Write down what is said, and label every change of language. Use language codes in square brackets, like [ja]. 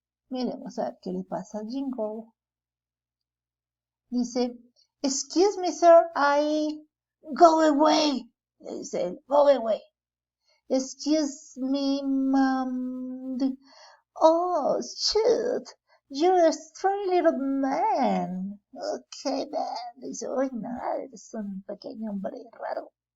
[es] Miremos a ver qué le pasa a Jingle. [en] Dice, excuse me, sir, go away. [es] Le dice, [en] go away. Excuse me, ma'am. Oh, shoot. You're a strange little man. Okay, man. [es] Dice, uy, nada, eres un pequeño hombre raro.